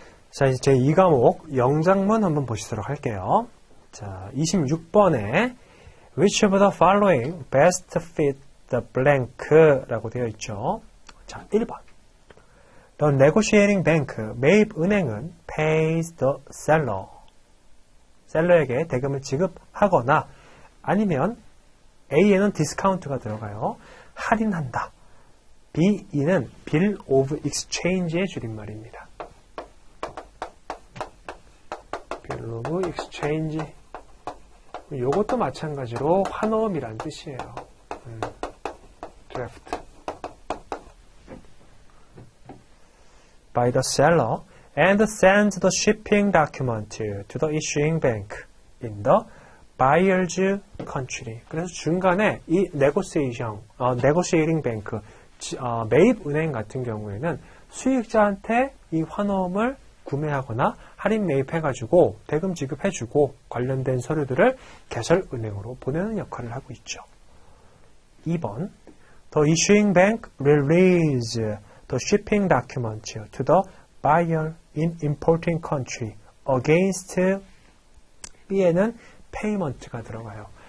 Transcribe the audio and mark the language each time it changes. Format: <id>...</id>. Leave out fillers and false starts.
<ko>자, 이제 제 2과목 영장문 한번 보시도록 할게요. 자, 26번에</ko> <en>Which of the following best fit the blank?</en> <ko>라고 되어 있죠. 자, 1번.</ko> <en>The negotiating bank,</en> <ko>매입 은행은</ko> <en>pays the seller.</en> <ko>셀러에게 대금을 지급하거나 아니면 A에는 디스카운트가 들어가요. 할인한다. B는 bill of exchange의 줄임말입니다.</ko> <en>bill of exchange.</en> <ko>이것도 마찬가지로 환호음이란 뜻이에요.</ko> <en>draft. By the seller and sends the shipping document to the issuing bank in the buyer's country.</en> <ko>그래서 중간에 이 negotiating bank, 매입 은행 같은 경우에는 수익자한테 이 환호음을 구매하거나 할인 매입해가지고 대금 지급해주고 관련된 서류들을 개설은행으로 보내는 역할을 하고 있죠. 2번.</ko> <en>The issuing bank release the shipping document to the buyer in importing country against</en> <ko>B에는 payment가 들어가요.</ko>